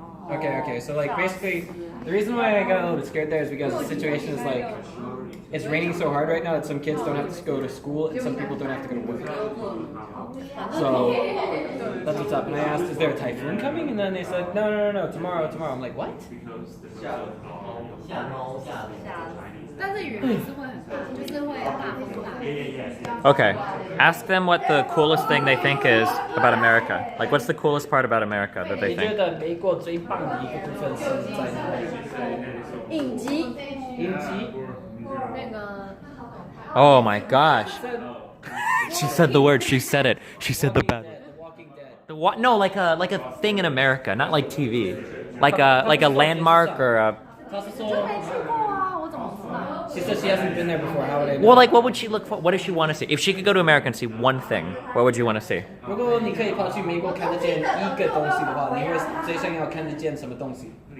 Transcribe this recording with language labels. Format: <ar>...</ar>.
<en>Okay, so like basically, the reason why I got a little bit scared there is because the situation is like, it's raining so hard right now that some kids don't have to go to school and some people don't have to go to work. So that's what's up. And I asked, is there a typhoon coming? And then they said, no, tomorrow. I'm like, what?</en> <zh>但是雨还是会很大，就是会大风大。</zh> <en>Okay. Ask them what the coolest thing they think is about America. Like, what's the coolest part about America that they</en> <zh>你觉</zh> <en>think?</en> <zh>得美国最棒的一个部分是在哪里？影集影集。那个</zh> <en>Oh my gosh. She said the word. She said it. She said the bad. The Walking Dead. The what? No, like a thing in America, not like TV. Like a landmark or a.</en> <zh>他是说没去过啊，我怎么知道？</zh> <en>，she said she hasn't been there before. How would I know? Well, like, what would she look for? What does she want to see? If she could go to America and see one thing, what would you want to see?</en> <zh>如果你可以跑去美国看得见一个东西的话，你会最想要看得见什么东西？</zh>